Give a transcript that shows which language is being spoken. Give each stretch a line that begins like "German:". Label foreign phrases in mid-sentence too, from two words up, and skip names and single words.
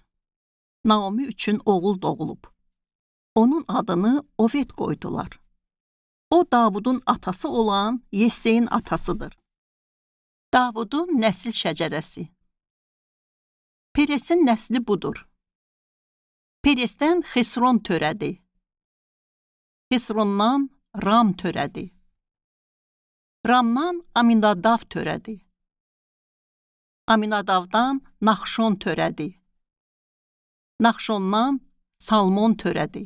Azerbaijani: Naomi üçün oğul doğulub. Onun adını Oved qoydular. O, Davudun atası olan Yesseyin atasıdır. Davudun nəsil şəcərəsi. Peresin nəsli budur. Peresdən Xesron törədi. Xesrondan Ram törədi. Ramdan Aminadav törədi. Aminadavdan Naxşon törədi. Naxşondan Salmon törədi.